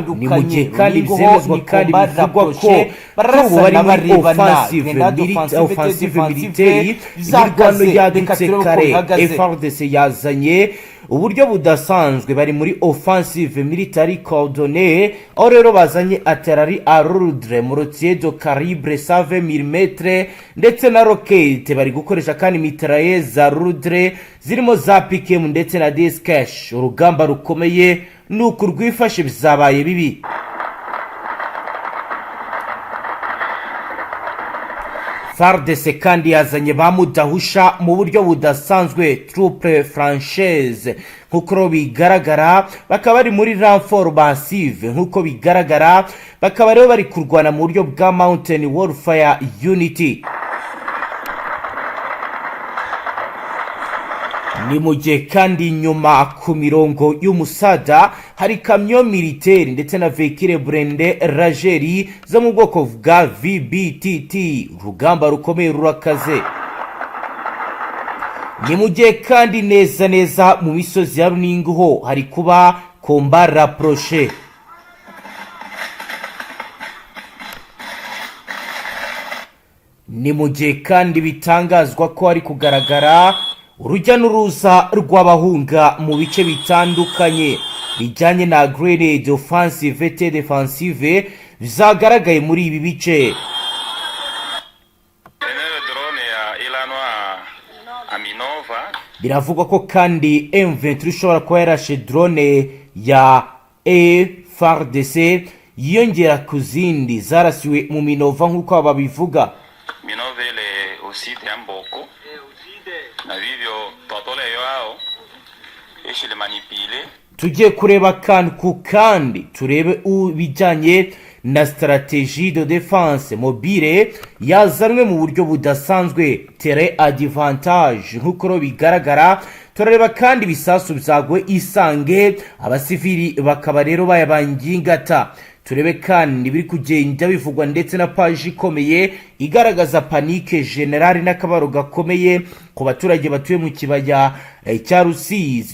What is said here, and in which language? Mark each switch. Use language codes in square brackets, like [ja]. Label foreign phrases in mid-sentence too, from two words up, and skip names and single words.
[rw] Ni mu gihe kandi bizemezwa kandi bivugwa ko ubu bari muri [fr] offensive militaire. [rw] Imirwano yadutse kare. Fardc yazanye uburyo budasanzwe, bari muri [fr] offensive military coordonnée, [rw] aho rero bazanye [fr] artillerie à lourde mortier de calibre 120 mm [rw] ndetse na roquette. Bari gukoresha kandi mitrailleuse za lourde zirimo za PKM ndetse na discash. Urugamba rukomeye nuko rwifashe bizabaye bibi. Fardc kandi yazanye bamudahusha mu buryo budasanzwe, [fr] troupe française [rw] nkuko bigaragara, bakaba bari muri [fr] renfort massive [rw] nkuko bigaragara, bakaba rero bari kurwana mu buryo bwa [en] mountain warfare unity. [rw] Ni mu gihe kandi nyuma ku mirongo y'umusada hari kamyo militaire ndetse na [fr] vehicle blindé [rw] rageri zo mu bwoko bwa VBTT. Urugamba rukomeye rurakaze. Ni mu gihe kandi neza mu misozi ya Runingu ho hari kuba [fr] combat rapproché. [rw] Ni mu gihe kandi bitangazwa ko ari kugaragara urujya n'uruza rw'abahunga mu bice bitandukanye bijyanye na [fr] grenade offensive et défensive [rw] zagaragaye muri ibi bice. Biravugwa ko kandi M23 ishobora kuba yarashe drone ya Fardc yiyongera ku zindi zarasiwe mu Minova nk'uko ababivuga. Minovele usite amboko na vivyo tatoleyo hao ishile manipile. Tugiye kureba kandi turebe ubijyanye na [fr] stratégie de défense mobile [rw] yazanwe mu buryo budasanzwe, [en] terrain advantage [rw] nk'uko bigaragara. Turareba kandi bisasu byagwe Isange, abasivili bakaba rero bayabangingata. Turebe kandi biri kugenda bivugwa ndetse na page ikomeye igaragaza [fr] panique generale [rw] n'akabaro gakomeye ku baturage batuye mu kibaya cya Rusizi.